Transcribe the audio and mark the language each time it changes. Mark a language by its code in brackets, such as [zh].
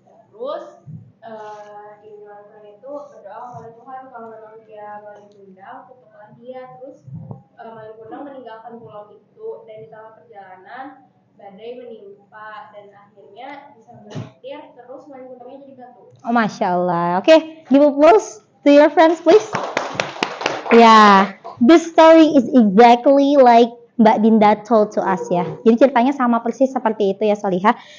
[id] Terus ibu Malin Kundang itu berdoa kepada Tuhan kalau memang dia Malin Kundang, kutuklah dia. Terus Malin Kundang meninggalkan pulau itu, dan di tengah perjalanan badai menimpa dan akhirnya bisa berpetir. Terus Malin Kundangnya jadi batu. Oh, Masya Allah. [en] Okay, give applause to your friends please. Yeah, this story is exactly like Mbak Dinda told to us ya. [id] Jadi ceritanya sama persis seperti itu ya Solihah.